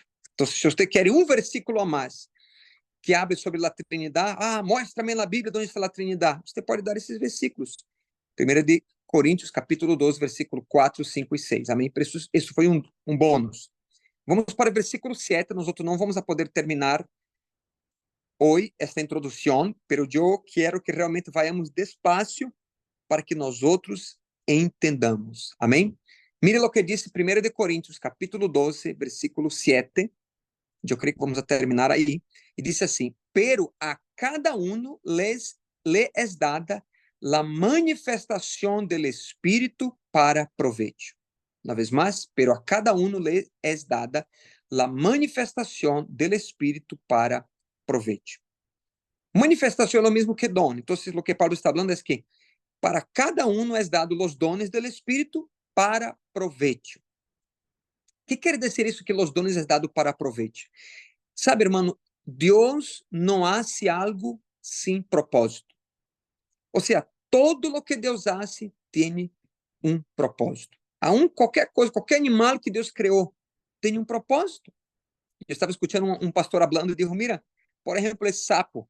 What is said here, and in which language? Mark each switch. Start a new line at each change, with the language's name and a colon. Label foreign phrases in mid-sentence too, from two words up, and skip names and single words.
Portuguese: Então, se você quer um versículo a mais que hable sobre a Trindade, mostra-me na Bíblia onde está a Trindade. Você pode dar esses versículos. 1 de Coríntios, capítulo 12, versículo 4, 5 e 6. Amém? Isso foi um bônus. Vamos para o versículo 7. Nós não vamos poder terminar hoje esta introdução, mas eu quero que realmente
Spanish: vayamos despacio
Portuguese: para que nós outros entendamos. Amém? Mire o que diz 1 de Coríntios, capítulo 12, versículo 7. Eu creio que vamos terminar aí. E diz assim:
Spanish: pero a cada uno le es dada la manifestación del Espíritu para provecho. Una vez más, pero a cada uno le es dada la manifestación del Espíritu para provecho. Manifestación es lo mismo que don. Entonces, lo que Pablo está hablando es que para cada uno es dado los dones del Espíritu para provecho. ¿Qué quiere decir eso que los dones es dado para provecho? Sabe, hermano,
Portuguese: Deus não hace algo sem propósito. Ou seja,
Spanish: todo lo que Deus hace
Portuguese: tem um propósito. Qualquer coisa, qualquer animal que Deus criou tem um propósito. Eu estava escutando um pastor falando e disse: mira, por exemplo, esse sapo.